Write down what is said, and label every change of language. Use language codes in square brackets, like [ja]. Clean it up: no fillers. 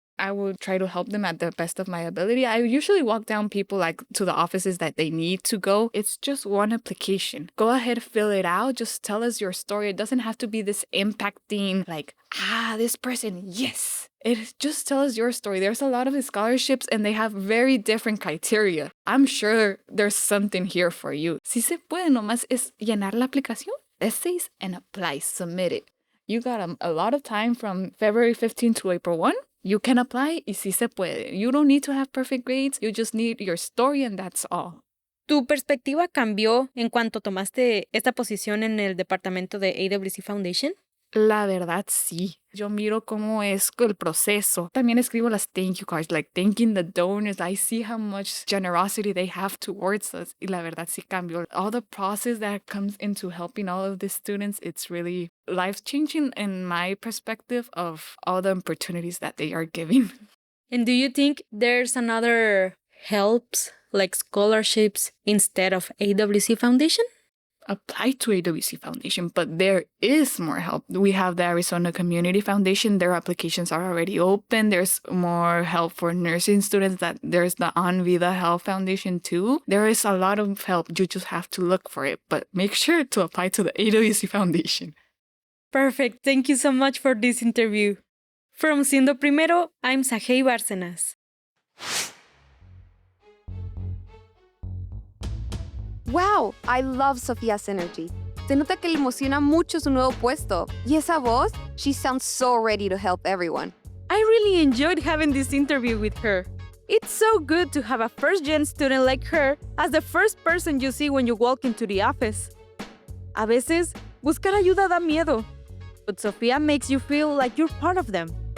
[en] I would try to help them at the best of my ability. I usually walk down people like to the offices that they need to go. It's just one application. Go ahead, fill it out. Just tell us your story. It doesn't have to be this impacting, like, this person, yes. It just tells your story. There's a lot of scholarships and they have very different criteria. I'm sure there's something here for you. [es] Si se puede, nomás es llenar la aplicación. [en] essays and apply, submit it. You got a lot of time from February 15th to April 1. You can apply [es] y sí se puede. [en] You don't need to have perfect grades. You just need your story and that's all. [es] ¿Tu perspectiva cambió en cuanto tomaste esta posición en el departamento de AWC Foundation? La verdad, sí. Yo miro cómo es el proceso. También escribo las [en] thank you cards, like thanking the donors. I see how much generosity they have towards us. [es] Y la verdad, sí cambió. [en] All the process that comes into helping all of the students, it's really life-changing in my perspective of all the opportunities that they are giving. And do you think there's another helps, like scholarships, instead of AWC Foundation? Apply to AWC Foundation, but there is more help. We have the Arizona Community Foundation. Their applications are already open. There's more help for nursing students. There's the Vida Health Foundation too. There is a lot of help. You just have to look for it, but make sure to apply to the AWC Foundation. Perfect. Thank you so much for this interview. From Siendo Primero, I'm Sajei Bárcenas. Wow, I love Sophia's energy. [es] Se nota que le emociona mucho su nuevo puesto. Y esa voz, [en] she sounds so ready to help everyone. I really enjoyed having this interview with her. It's so good to have a first-gen student like her as the first person you see when you walk into the office. [es] A veces, buscar ayuda da miedo, [en] but Sofía makes you feel like you're part of them.